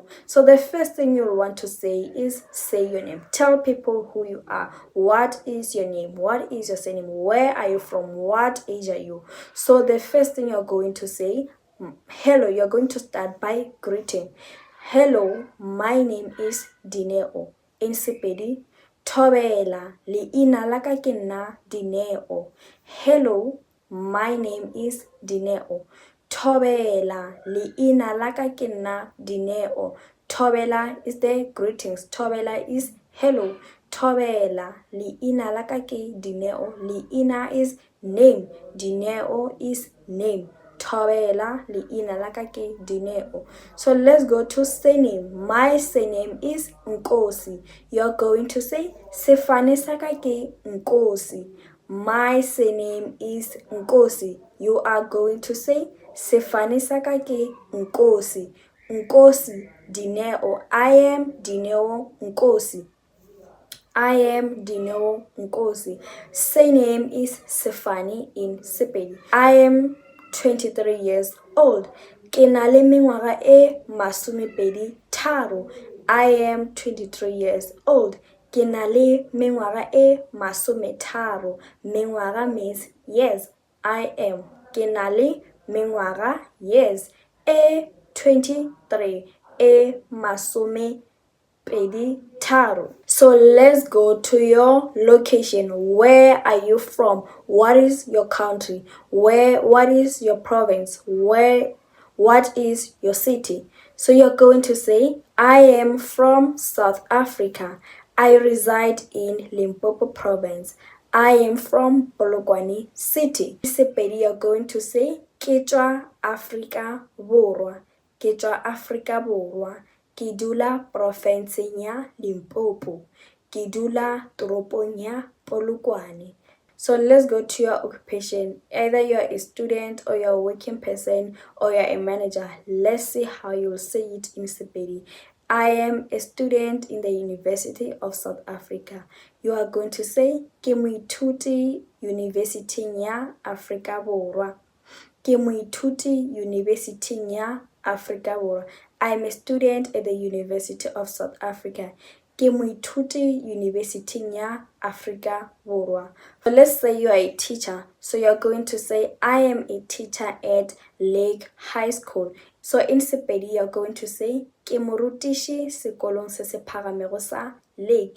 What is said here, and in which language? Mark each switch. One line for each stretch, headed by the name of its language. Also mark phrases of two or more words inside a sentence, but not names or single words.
English: So the first thing you'll want to say is say your name. Tell people who you are. What is your name? What is your surname? Where are you from? What age are you? So the first thing you're going to say, hello, you're going to start by greeting. Hello, my name is Dineo. In Sepedi,
Northern Sotho: Thobela, leina la ka ke nna Dineo.
English: Hello, my name is Dineo.
Northern Sotho: Thobela, leina la ka ke nna Dineo.
English: Thobela is the greetings. Thobela is hello.
Northern Sotho: Thobela, leina la ka ke Dineo.
English: Leina is name. Dineo is name.
Northern Sotho: Thobela, leina la ka ke Dineo.
English: So let's go to surname. My surname is Nkosi. You're going to say
Northern Sotho: Sefane sa ka ke Nkosi.
English: My surname is Nkosi. You are going to say
Northern Sotho: Sefane sa ka ke Nkosi.
English: Nkosi Dineo. I am Dineo Nkosi. I am Dineo Nkosi. Surname is Sefane in Sepedi. I am 23 years old.
Northern Sotho: Ke na le mengwaga e masomepedi tharo.
English: I am 23 years old.
Northern Sotho: Ke na le mengwaga e masometharo.
English: Mengwaga means years. I am.
Northern Sotho: Ke na le mengwaga years e 23 e masome tharo.
English: So let's go to your location. Where are you from? What is your country? What is your province? What is your city? So you're going to say, I am from South Africa. I reside in Limpopo province. I am from Polokwane city. Sepedi, you're going to say,
Northern Sotho: ke tswa Afrika Borwa. Ke tswa Afrika Borwa. Ke dula profenseng ya Limpopo. Ke dula toropong ya Polokwane.
English: So let's go to your occupation. Either you're a student or you're a working person or you're a manager. Let's see how you'll say it in Sepedi. I am a student in the University of South Africa. You are going to say,
Northern Sotho: ke moithuti University ya Afrika Borwa. Ke moithuti University ya Afrika Borwa.
English: I am a student at the University of South Africa.
Northern Sotho: Ke moithuti University ya Afrika Borwa.
English: So let's say you are a teacher. So you're going to say, I am a teacher at Lake High School. So in Sepedi, you're going to say,
Northern Sotho: ke morutiši sekolong se se phagamego sa Lake.